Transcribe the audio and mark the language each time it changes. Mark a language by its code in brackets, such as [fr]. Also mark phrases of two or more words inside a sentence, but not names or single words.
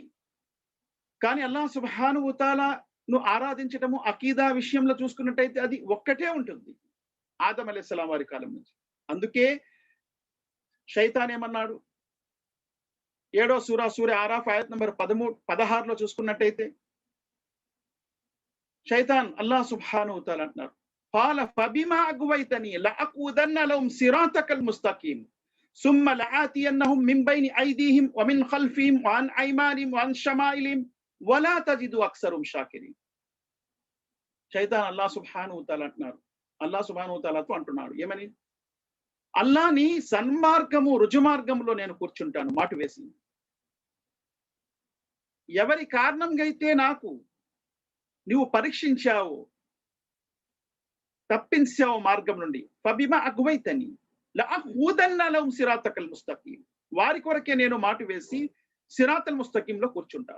[te] కానీ [ar] الله سبحانه وتعالى [te] ఆరాధించటము అకీదా విషయంలో చూసుకున్నట్టయితే అది ఒక్కటే ఉంటుంది ఆదం అలైహిస్సలాం వారి కాలం నుంచి. అందుకే శైతాన్ ఏమన్నాడు, 7వ సూర ఆరాఫ్ ఆయత్ నంబర్ 16లో చూసుకున్నట్టయితే శైతాన్ [ar] الله سبحانه وتعالى [te] అంటున్నారు, [ar] قال فبما أغويتني لأقعدن لهم صراطك المستقيم ثم لآتينهم من بين أيديهم ومن خلفهم وعن أيمانهم وعن شمائلهم ولا تجد أكثرهم شاكرين. [te] శైతాన్ [ar] الله سبحانه وتعالى [te] అంటున్నారు, [ar] الله سبحانه وتعالى [te] అంటున్నాడు ఏమని, అల్లాహ్ని సన్మార్గము, రుజుమార్గంలో నేను కూర్చుంటాను మాటు వేసి. ఎవరి కారణంగా అయితే నాకు నువ్వు పరీక్షించావు, తప్పించావు మార్గం నుండి, [ar] فبما أغويتني لأقعدن لهم صراطك المستقيم, [te] వారి కొరకే నేను మాటు వేసి [ar] الصراط المستقيم [te] కూర్చుంటాను.